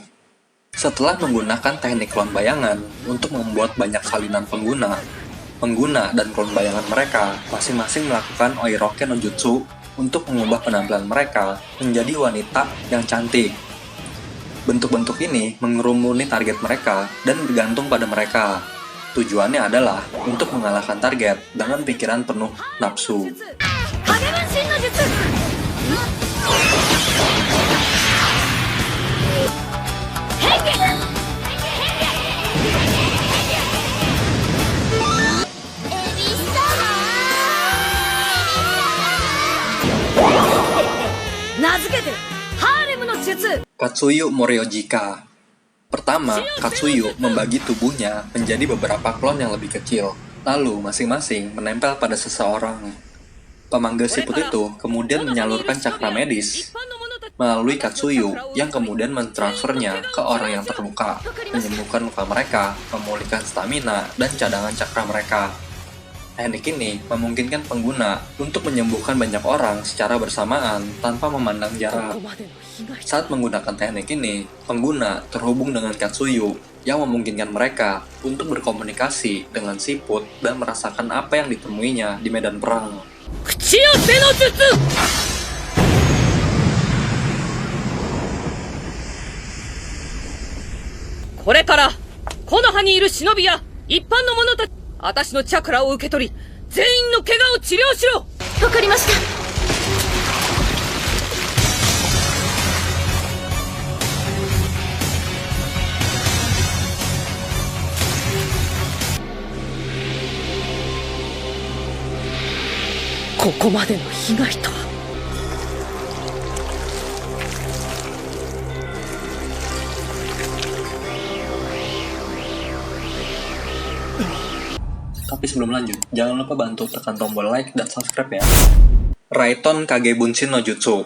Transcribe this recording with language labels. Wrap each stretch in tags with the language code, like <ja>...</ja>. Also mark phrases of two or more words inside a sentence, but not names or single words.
<id>Setelah menggunakan teknik klon bayangan untuk membuat banyak salinan pengguna dan klon bayangan mereka masing-masing melakukan Oiroke no Jutsu untuk mengubah penampilan mereka menjadi wanita yang cantik. Bentuk-bentuk ini mengerumuni target mereka dan bergantung pada mereka. Tujuannya adalah untuk mengalahkan target dengan pikiran penuh nafsu.</id> <ja>影分身の術変化 名付けてハーレムの術</ja> <id>Katsuyu Moryojika. Pertama, Katsuyu membagi tubuhnya menjadi beberapa klon yang lebih kecil, lalu masing-masing menempel pada seseorang. Pemanggil siput itu kemudian menyalurkan cakra medis melalui Katsuyu yang kemudian mentransfernya ke orang yang terluka, menyembuhkan luka mereka, memulihkan stamina, dan cadangan cakra mereka. Teknik ini memungkinkan pengguna untuk menyembuhkan banyak orang secara bersamaan tanpa memandang jarak. Saat menggunakan teknik ini, pengguna terhubung dengan Katsuyu yang memungkinkan mereka untuk berkomunikasi dengan siput dan merasakan apa yang ditemuinya di medan perang.</id> <ja>口寄せの術 これから木の葉にいる忍びや一般の者たち私のチャクラを受け取り全員の怪我を治療しろわかりましたここまでの被害とは</ja> <id>Tapi sebelum lanjut, jangan lupa bantu tekan tombol like dan subscribe ya. Raiton Kage Bunshin no Jutsu.</id>